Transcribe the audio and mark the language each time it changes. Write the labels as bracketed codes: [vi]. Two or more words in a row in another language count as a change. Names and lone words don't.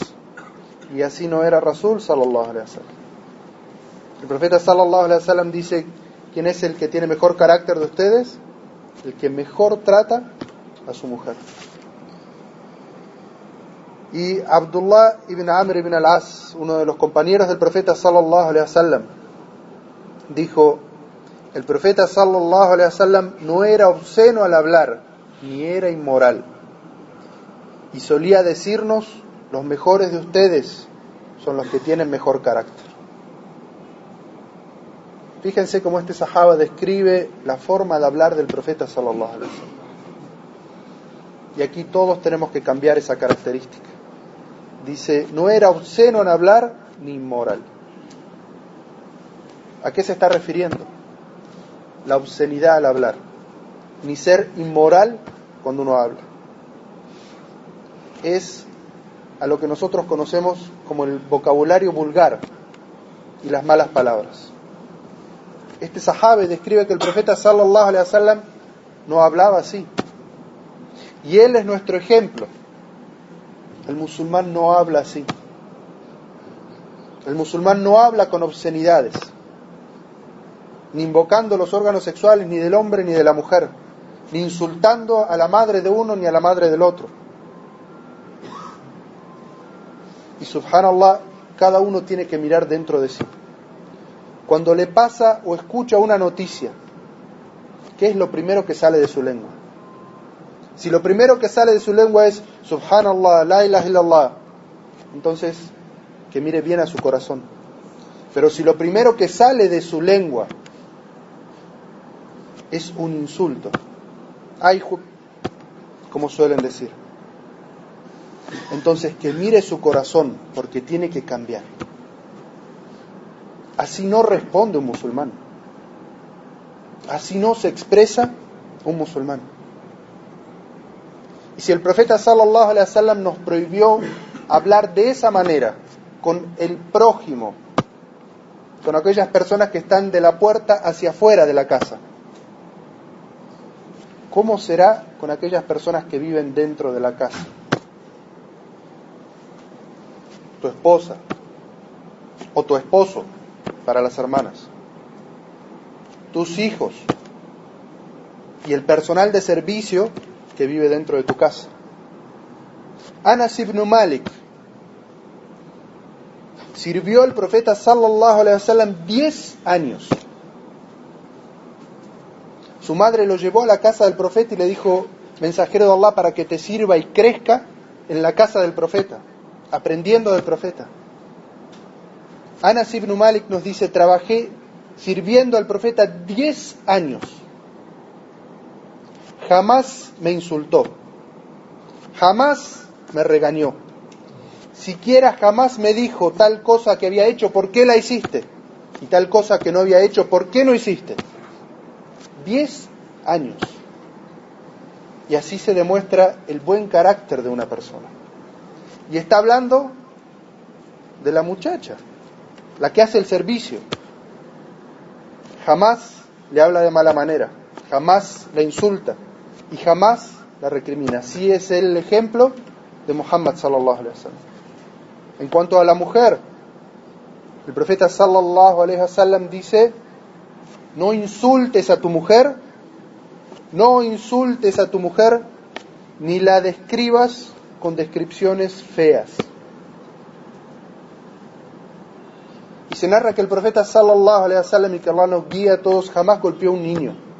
[es] Y así no era [ar] رسول صلى الله عليه وسلم. [es] El profeta [ar] صلى الله عليه وسلم [es] dice: ¿quién es el que tiene mejor carácter de ustedes? El que mejor trata a su mujer. Y Abdullah ibn Amr ibn al-As, uno de los compañeros del profeta [ar] صلى الله عليه وسلم, [es] dijo: el profeta [ar] صلى الله عليه وسلم [es] no era obsceno al hablar, ni era inmoral, y solía decirnos: los mejores de ustedes son los que tienen mejor carácter. Fíjense cómo este sahaba describe la forma de hablar del profeta [ar] صلى الله عليه وسلم. [es] Y aquí todos tenemos que cambiar esa característica. Dice: no era obsceno en hablar ni inmoral. ¿A qué se está refiriendo? La obscenidad al hablar, ni ser inmoral cuando uno habla. Es a lo que nosotros conocemos como el vocabulario vulgar y las malas palabras. Este sahabe describe que el profeta [ar] صلى الله عليه وسلم [es] no hablaba así. Y él es nuestro ejemplo. El musulmán no habla así. El musulmán no habla con obscenidades, ni invocando los órganos sexuales ni del hombre ni de la mujer, ni insultando a la madre de uno ni a la madre del otro. Y subhanallah, cada uno tiene que mirar dentro de sí. Cuando le pasa o escucha una noticia, ¿qué es lo primero que sale de su lengua? Si lo primero que sale de su lengua es [ar] سبحان الله، لا إله إلا الله, [es] entonces que mire bien a su corazón. Pero si lo primero que sale de su lengua es un insulto, ay, como suelen decir, entonces que mire su corazón, porque tiene que cambiar. Así no responde un musulmán. Así no se expresa un musulmán. Y si el profeta [ar] صلى الله عليه وسلم [es] nos prohibió hablar de esa manera con el prójimo, con aquellas personas que están de la puerta hacia afuera de la casa, ¿cómo será con aquellas personas que viven dentro de la casa? Tu esposa o tu esposo, para las hermanas, tus hijos y el personal de servicio que vive dentro de tu casa. Anas ibn Malik sirvió al profeta [ar] صلى الله عليه وسلم [es] 10 años. Su madre lo llevó a la casa del profeta y le dijo: mensajero de Allah, para que te sirva y crezca en la casa del profeta, aprendiendo del profeta. Anas ibn Malik nos dice: trabajé sirviendo al profeta 10 años. Jamás me insultó, jamás me regañó, siquiera jamás me dijo tal cosa que había hecho, ¿por qué la hiciste? Y tal cosa que no había hecho, ¿por qué no hiciste? 10 años. Y así se demuestra el buen carácter de una persona. Y está hablando de la muchacha, la que hace el servicio. Jamás le habla de mala manera, jamás la insulta y jamás la recrimina. Así es el ejemplo de Muhammad [ar] صلى الله عليه وسلم. [es] En cuanto a la mujer, el profeta [ar] صلى الله عليه وسلم [es] dice: no insultes a tu mujer, no insultes a tu mujer, ni la describas con descripciones feas. Y se narra que el profeta [ar] صلى الله عليه وسلم, [es] y que Allah nos guía a todos, jamás golpeó a un niño.